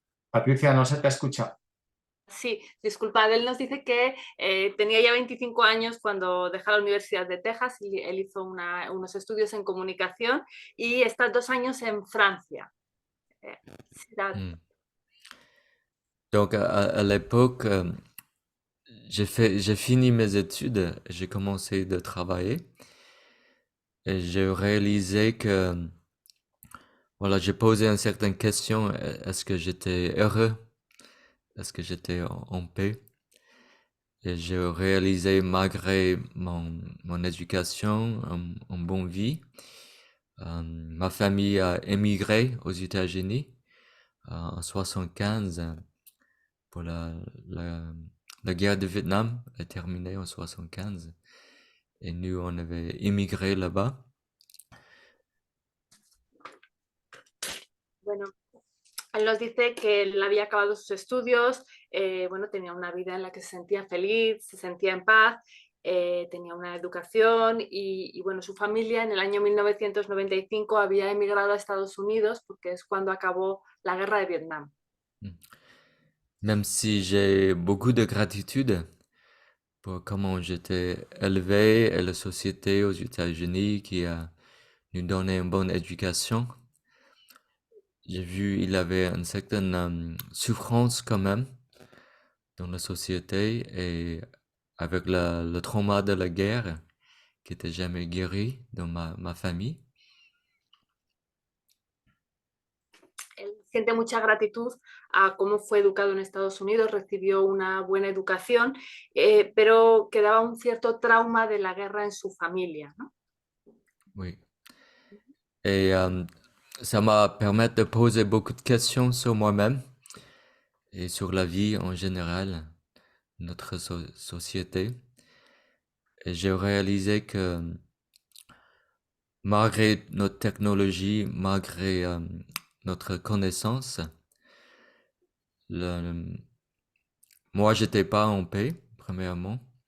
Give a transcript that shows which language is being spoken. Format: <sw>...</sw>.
<es>Patricia, no se te escucha. Sí, disculpad, él nos dice que tenía ya 25 años cuando dejó la Universidad de Texas y él hizo unos estudios en comunicación y está 2 años en Francia. Hmm.</es> <fr>Donc, à l'époque, j'ai fini mes études, j'ai commencé de travailler et j'ai réalisé que, voilà, j'ai posé une certaine question, est-ce que j'étais heureux? Est-ce que j'étais en paix? Et j'ai réalisé, malgré mon éducation, une bonne vie, ma famille a émigré aux États-Unis en 75 pour la guerre de Vietnam est terminée en 75 et nous on avait immigré là-bas.</fr> <es>Bueno, él nos dice que él había acabado sus estudios, bueno, tenía una vida en la que se sentía feliz, se sentía en paz, tenía una educación y bueno, su familia en el año 1995 había emigrado a Estados Unidos porque es cuando acabó la guerra de Vietnam.</es> <fr>Même si j'ai beaucoup de gratitude pour comment j'étais élevé et la société aux États-Unis qui a nous donné une bonne éducation, j'ai vu il avait une certaine souffrance quand même dans la société et avec le trauma de la guerre qui n'était jamais guéri dans ma famille.</fr> <es>Él siente mucha gratitud a cómo fue educado en Estados Unidos, recibió una buena educación, pero quedaba un cierto trauma de la guerra en su familia, ¿no?</es> <fr>Oui. Et ça m'a permis de poser beaucoup de questions sur moi-même et sur la vie en général, notre société. Et j'ai réalisé que malgré notre technologie, malgré notre connaissance, moi, j'étais pas en paix, premièrement.</fr>